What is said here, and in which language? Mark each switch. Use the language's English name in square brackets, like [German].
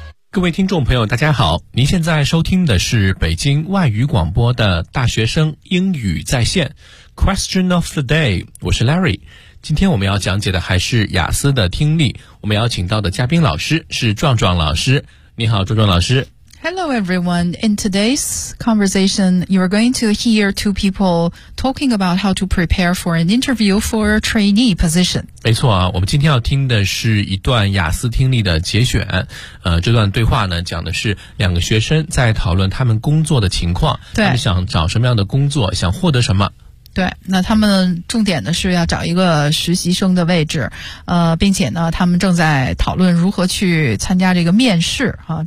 [Chinese] 各位听众朋友大家好，您现在收听的是北京外语广播的大学生英语在线 Question of the day， 我是 Larry。今天我们要讲解的还是雅思的听力，我们邀请到的嘉宾老师是壮壮老师。你好壮壮老师。 [English] Hello everyone. In today's conversation, you are going to hear two people talking about how to prepare for an interview for a trainee position. [Chinese] 没错啊，我们今天要听的是一段雅思听力的节选。这段对话呢讲的是两个学生在讨论他们工作的情况，对，他们想找什么样的工作，想获得什么。对，那他们重点的是要找一个实习生的位置，并且呢他们正在讨论如何去参加这个面试啊。